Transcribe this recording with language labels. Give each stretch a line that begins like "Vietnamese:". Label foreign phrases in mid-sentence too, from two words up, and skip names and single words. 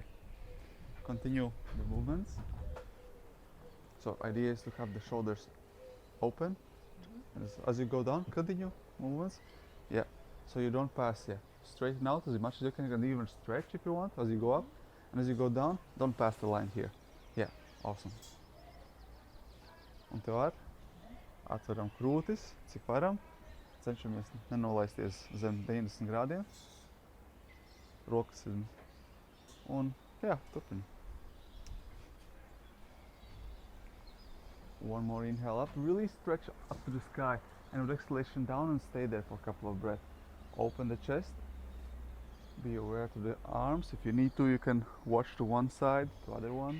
English: Continue the movements. So idea is to have the shoulders open. And as you go down, continue movements. Yeah. So you don't pass, straighten out as much as you can even stretch if you want as you go up. And as you go down, don't pass the line here. Yeah, awesome.
Latvian: Un tev var atveram krūtis, cik varam. Cenšamies nenolaisties zem 90 grādiem. Rokas ir. Un, turpini.
English: One more inhale up. Really stretch up to the sky. And with exhalation down and stay there for a couple of breaths. Open the chest. Be aware to the arms. If you need to, you can watch to one side, to other one.